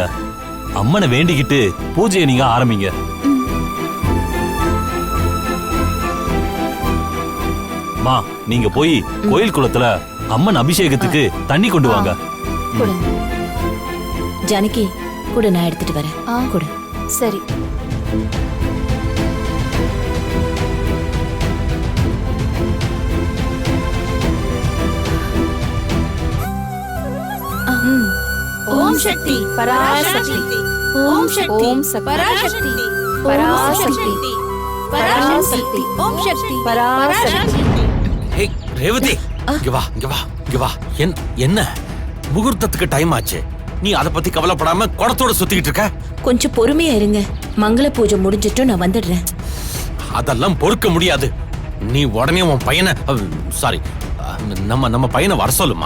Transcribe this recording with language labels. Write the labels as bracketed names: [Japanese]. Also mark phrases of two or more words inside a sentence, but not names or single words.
[Tamil] அம்மனை வேண்டிக்கிட்டு பூஜையை நீங்க ஆரம்பிங்க. மா, நீங்க போய் கோயில் குளத்துல அம்மன் அபிஷேகத்துக்கு தண்ணி கொண்டு வாங்க. ஜானகி கூட, நான் எடுத்துட்டு வரேன். கூட. சரி. [Sanskrit] ओम शक्ति पराशक्ति ओम शक्ति पराशक्ति पराशक्ति पराशक्ति ओम शक्ति पराशक्ति. [Tamil] ஹே ரேவதி, இங்க வா இங்க வா இங்க வா. என்ன முகூர்த்தத்துக்கு டைம் ஆச்சு. நீ அத பத்தி கவலைப்படாம குடத்தோட சுத்திக்கிட்டு இருக்க. கொஞ்சம் பொறுமையா இருங்க. மங்கள பூஜை முடிஞ்சிட்டு நான் வந்துடுறேன். அதெல்லாம் பொறுக்க முடியாது. நீ உடனே உன் பையனை சாரி நம்ம பையனை வர சொல்லுமா.